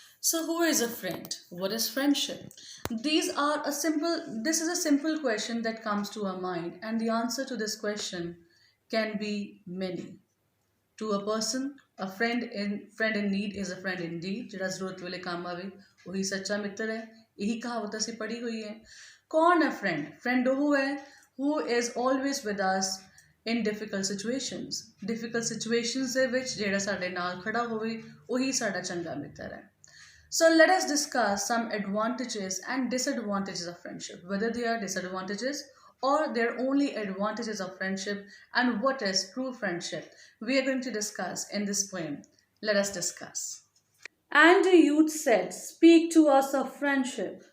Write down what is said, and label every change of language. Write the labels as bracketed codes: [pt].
[en] So who is a friend? What is friendship? This is a simple question that comes to our mind, and the answer to this question can be many. To a person, a friend in need is a friend indeed, [pa] ਜਿਹੜਾ ਜ਼ਰੂਰਤ ਵੇਲੇ ਕੰਮ ਆਵੇ ਉਹੀ ਸੱਚਾ ਮਿੱਤਰ ਹੈ। ਇਹੀ ਕਹਾਵਤ ਅਸੀਂ ਪੜ੍ਹੀ ਹੋਈ ਹੈ। ਕੌਣ ਹੈ friend? Friend ਉਹ ਹੈ [en] who is always with us in difficult situations। difficult situations [pa] ਦੇ ਵਿੱਚ ਜਿਹੜਾ ਸਾਡੇ ਨਾਲ ਖੜਾ ਹੋਵੇ ਉਹੀ ਸਾਡਾ ਚੰਗਾ ਮਿੱਤਰ ਹੈ। [en] So let us discuss some advantages and disadvantages of friendship, whether they are disadvantages or they're only advantages of friendship, and what is true friendship. We are going to discuss in this poem. Let us discuss. And the youth said, speak to us of friendship.